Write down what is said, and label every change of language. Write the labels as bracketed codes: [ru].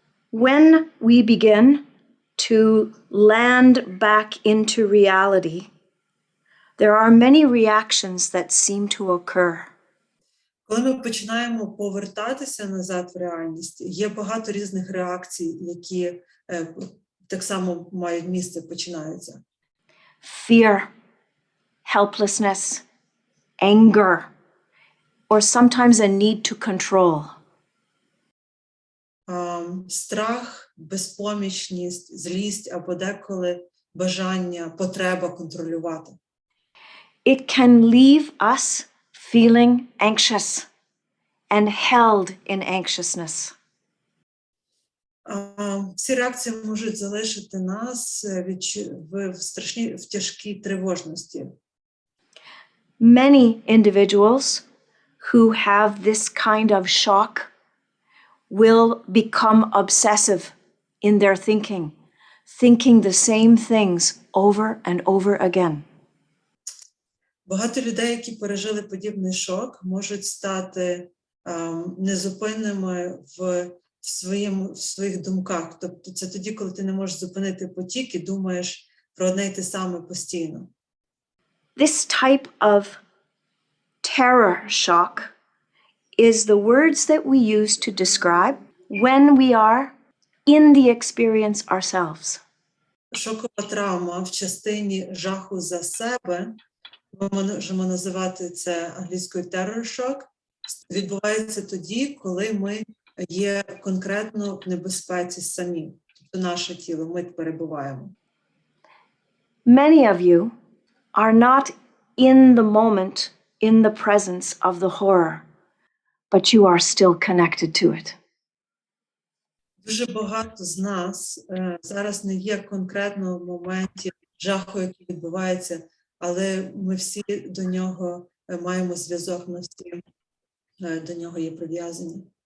[en] When we begin to land back into reality, there are many reactions that seem to occur. [uk] Коли ми починаємо повертатися назад в реальність, є багато різних реакцій, які так само мають місце, починаються. [en] Fear, helplessness, anger, or sometimes a need to control. [uk] Страх, безпомічність, злість або деколи бажання, потреба контролювати. [en] It can leave us feeling anxious and held in anxiousness. [uk] Ці реакції можуть залишити нас в тяжкій тривожності. [en] Many individuals who have this kind of shock will become obsessive in their thinking, thinking the same things over and over again. [uk] Багато людей, які пережили подібний шок, можуть стати незупинними в своїх думках. Тобто це тоді, коли ти не можеш зупинити потік і думаєш про одне й те саме постійно. [en] This type of terror shock is the words that we use to describe when we are in the experience ourselves. [uk] Шокова травма в частині жаху за себе, ми можемо називати це англійською terror shock, відбувається тоді, коли ми є конкретно в небезпеці самі. Тобто наше тіло, ми перебуваємо. [en] Many of you are not in the moment, in the presence of the horror, but you are still connected to it. [uk] Дуже багато з нас зараз не є конкретно в моменті жаху, який відбувається, але ми всі до нього маємо зв'язок, ми всі до нього є прив'язані.